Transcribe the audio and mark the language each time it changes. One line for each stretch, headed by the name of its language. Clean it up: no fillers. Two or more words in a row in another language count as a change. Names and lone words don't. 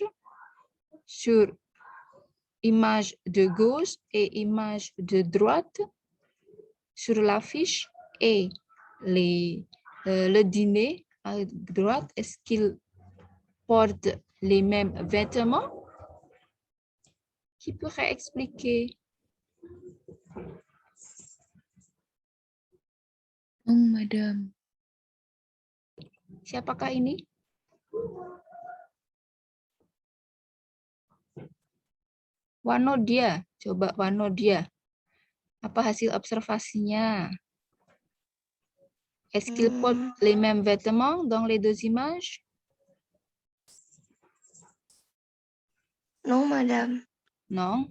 French: Sur image de gauche et image de droite, sur l'affiche, et le dîner à droite, est-ce qu'ils portent les mêmes vêtements? Qui pourrait expliquer? Non, madame.
Indonesian: Siapakah ini? Wanodia, coba Wanodia. Apa hasil observasinya?
French: Est-ce qu'ils portent les mêmes vêtements dans les deux images? Non, madame. Non.